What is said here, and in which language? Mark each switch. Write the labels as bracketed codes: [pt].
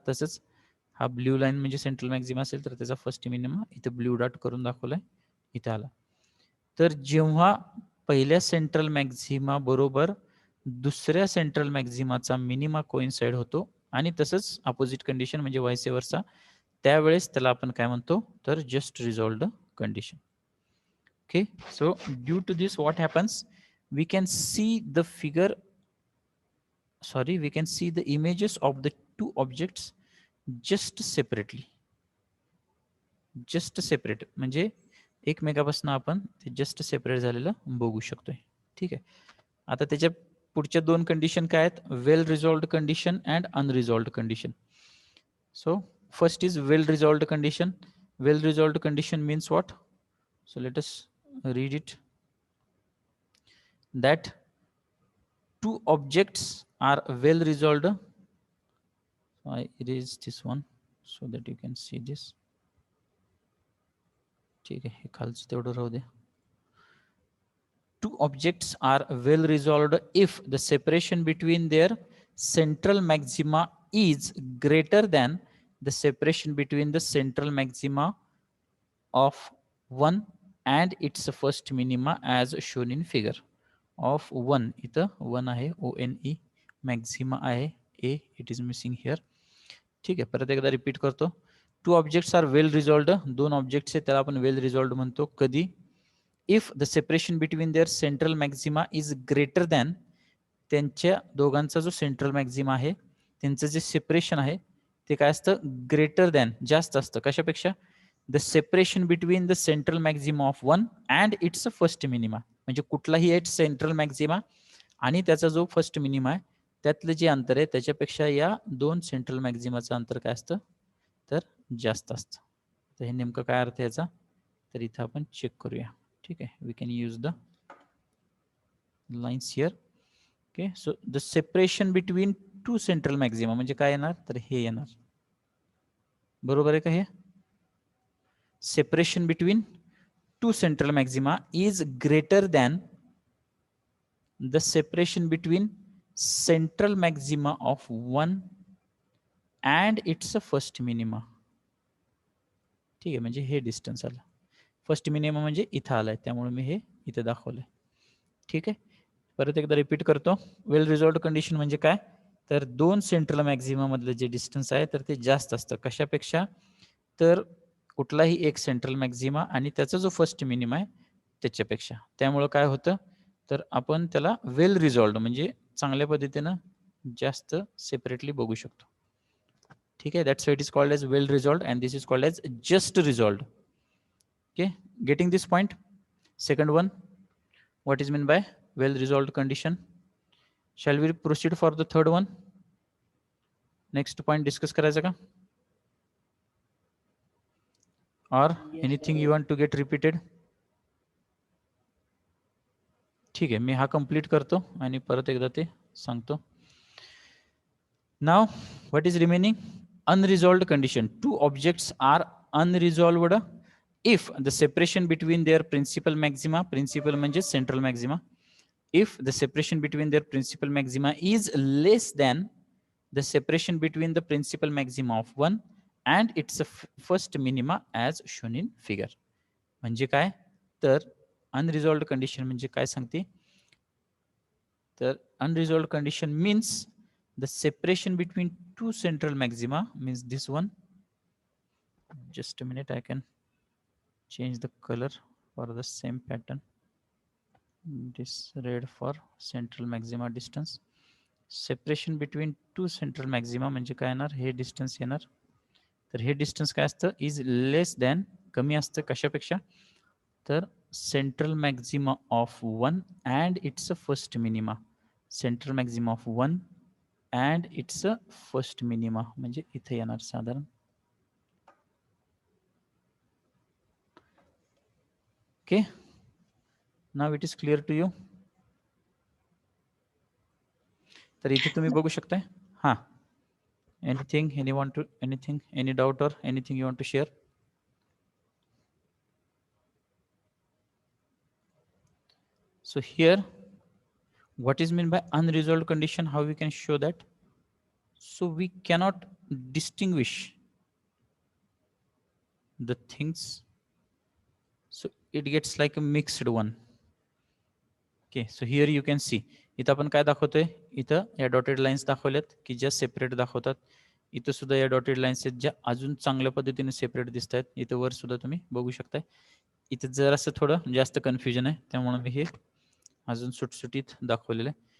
[mr] तसंच हा blue line म्हणजे सेंट्रल मॅक्झिमा असेल तर त्याचा फर्स्ट मिनिमम इथं ब्ल्यू डॉट करून दाखवलाय, इथं आला. तर जेव्हा पहिल्या सेंट्रल मॅक्झिमा बरोबर दुसऱ्या सेंट्रल मॅक्झिमाचा मिनिमा कोइन्साइड होतो आणि तसंच अपोजिट कंडिशन म्हणजे वाइस वर्सा, त्यावेळेस त्याला आपण काय म्हणतो तर just रिझॉल्व्ड condition. [en] Okay, so due to this what happens, we can see the figure, sorry, we can see the images of the two objects just separately. [mr] Just separate म्हणजे एकमेकापासून आपण ते जस्ट सेपरेट झालेलं बघू शकतोय. ठीक आहे. आता त्याच्या पुढच्या दोन कंडिशन काय आहेत, वेल रिझॉल्व्ड condition and अनरिझॉल्व्ड condition. [en] So first is well resolved condition. Well resolved condition means what? So let us read it, that two objects are well resolved. I erase this one so that you can see this. [mr] ठीक आहे, हे खालचं तेवढं राहू दे. [en] Two objects are well resolved if the separation between their central maxima is greater than the separation between the central maxima of one and its first minima as shown in figure. Of one, [mr] इथं one आहे, [en] ONE, maxima आहे, A, it is missing here. [mr] ठीक आहे, परत एकदा repeat करतो. [en] two objects are well resolved, [mr] दोन objects आहेत त्याला आपण वेल रिझॉल्व्ड म्हणतो. कधी? [en] if the separation between their central maxima is greater than, [mr] त्यांच्या दोघांचा जो सेंट्रल मॅक्झिमा आहे त्यांचं जे सेपरेशन आहे ते काय असतं, ग्रेटर दॅन, जास्त असतं. कशापेक्षा? [en] The separation between the central maxima of one and its first minima. [mr] म्हणजे कुठलाही एक सेंट्रल मॅक्झिमा आणि त्याचा जो फर्स्ट मिनिमा आहे त्यातलं जे अंतर आहे त्याच्यापेक्षा या दोन सेंट्रल मॅक्झिमाचं अंतर काय असतं तर जास्त असतं. तर हे नेमकं काय अर्थ याचा तर इथं आपण चेक करूया. ठीक आहे, [en] We can use the lines here. Okay, so the separation between two central maxima [mr] म्हणजे काय येणार तर हे येणार. बरोबर आहे का? हे [en] separation between two central maxima is greater than the separation between central maxima of one and its first minima. [mr] ठीक आहे, म्हणजे हे डिस्टन्स आलं. फर्स्ट मिनिमम म्हणजे इथं आलाय त्यामुळे मी हे इथं दाखवलंय. ठीक आहे, परत एकदा रिपीट करतो. वेल रिझॉल्व्ड कंडिशन म्हणजे काय तर दोन सेंट्रल मॅक्झिमा मधलं जे डिस्टन्स आहे तर ते जास्त असतं. कशापेक्षा? तर कुठलाही एक सेंट्रल मॅक्झिमा आणि त्याचा जो फर्स्ट मिनिमा आहे त्याच्यापेक्षा. त्यामुळं काय होतं तर आपण त्याला वेल रिझॉल्व्ड म्हणजे चांगल्या पद्धतीनं जास्त सेपरेटली बघू शकतो. [en] ठीक आहे, that's why it is called as well resolved and this is called as just resolved. Okay, getting this point? Second one, what is mean by well resolved condition? Shall we proceed for the third one? [mr] Next point discuss करायचा का? [en] or anything you want to get repeated? [mr] ठीक आहे, मी हा complete करतो आणि परत एकदा ते सांगतो. [en] नाव what is remaining? Unresolved condition. Two objects are unresolved if the separation between their principal maxima, [mr] principal म्हणजे central maxima, [en] if the separation between their principal maxima is less than the separation between the principal maxima of one and its first minima as shown in figure. [mr] म्हणजे काय तर अनरिझॉल्व्ड condition म्हणजे काय सांगते तर [en] Unresolved condition means the separation between two central maxima means this one. Just a minute, I can change the colour for the same pattern. This red for central maxima distance. Separation between two central maxima [mr] म्हणजे काय येणार, हे distance येणार. तर हे distance काय असतं [en] is less than, [mr] कमी असतं. कशापेक्षा? [en] तर central maxima of one and its first minima. Central maxima of one and its first minima [mr] म्हणजे इथे येणार साधारण. [en] Okay, now it is clear to you? [mr] तर इथे तुम्ही बघू शकताय. हां, [en] Anything, any doubt or anything you want to share? So here, what is meant by unresolved condition? How we can show that? So we cannot distinguish the things. So it gets like a mixed one. Okay, so here you can see. [mr] इथं आपण काय दाखवतोय? इथं या dotted lines दाखवल्यात की ज्या separate दाखवतात. इथं सुद्धा या डॉटेड लाईन्स आहेत ज्या अजून चांगल्या पद्धतीने सेपरेट दिसत आहेत. इथं वर सुद्धा तुम्ही बघू शकताय. इथं जरासं थोडं जास्त कन्फ्युजन आहे, त्यामुळे मी हे अजून सुटसुटीत दाखवलेलं आहे.